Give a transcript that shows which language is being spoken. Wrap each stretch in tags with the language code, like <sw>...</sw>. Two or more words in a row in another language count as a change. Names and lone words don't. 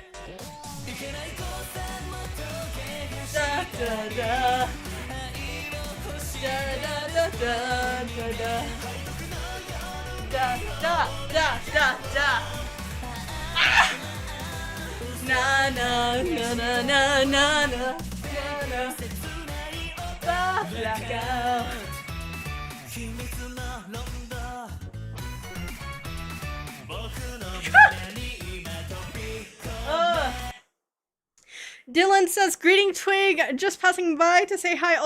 <en>Da da da. Da da da da da da. Da da da da da. Ah! Na na na na na na na na. Blackout. Dylan says, greeting Twig, just passing by to say hi.</en>